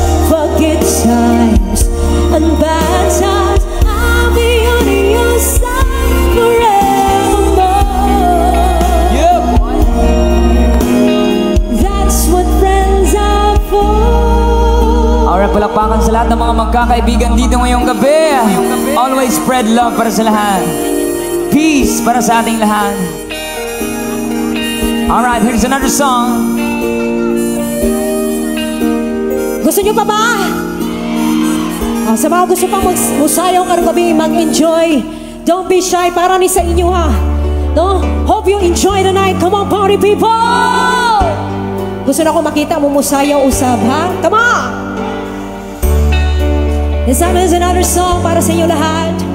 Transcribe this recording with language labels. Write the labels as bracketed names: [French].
[English] For good times and bad times, I'll be on your side forevermore. Yeah, boy. That's what friends are for. [Filipino] Alright, palakpakan sa lahat ng mga magkakaibigan dito ngayong gabi. [English] Always spread love [Filipino] para sa lahat. Peace para sa ating lahat. [English] Alright, here's another song. [Filipino] Gusto nyo pa ba? [Cebuano] Sa mga gusto pang musayaw karong gabi, mag-enjoy. [English] Don't be shy, [Cebuano] para ni sa inyo ha. No? [English] Hope you enjoy the night. Come on, party people! [Cebuano] Gusto na ko makita mo musayaw usab ha? [English] Come on! This time is another song [Cebuano] para sa inyo lahat.